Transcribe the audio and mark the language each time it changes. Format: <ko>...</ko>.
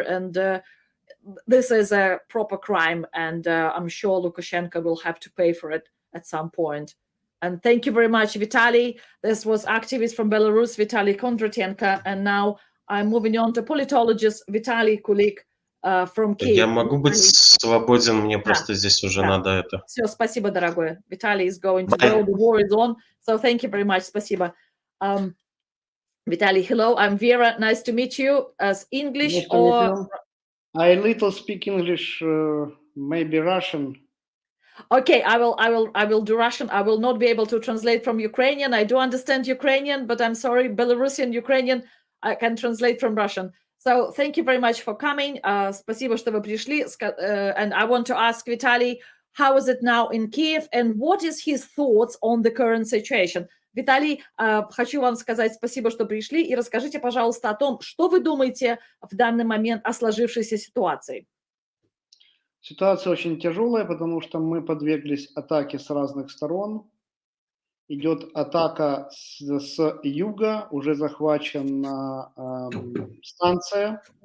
<en>And this is a proper crime. And I'm sure Lukashenko will have to pay for it at some point. And thank you very much, Vitaly. This was activist from Belarus, Vitaly Kondratyenko. And now I'm moving on to politologist Vitaly Kulik from Kiev.</en> <ru>Я могу быть свободен, мне просто здесь уже да. надо это. Все, спасибо, дорогой.</ru> <en>Vitaly is going to Bye. go. The war is on. So thank you very much.</en> <ru>Спасибо.</ru> <en>Vitaly, hello. I'm Vera. Nice to meet you. As English Nice to meet or you. I little speak English, maybe Russian. okay, I will do Russian. I will not be able to translate from Ukrainian. I do understand Ukrainian, but I'm sorry, Belarusian, Ukrainian, I can translate from Russian. So thank you very much for coming.</en> <ru>Спасибо, что вы пришли.</ru> <en>And I want to ask Vitaly, how is it now in Kiev and what is his thoughts on the current situation?</en> <ru>Виталий, хочу вам сказать спасибо, что пришли, и расскажите, пожалуйста, о том, что вы думаете в данный момент о сложившейся ситуации. Ситуация очень тяжелая, потому что мы подверглись атаке с разных сторон. Идет атака с юга, уже захвачена станция.</ru>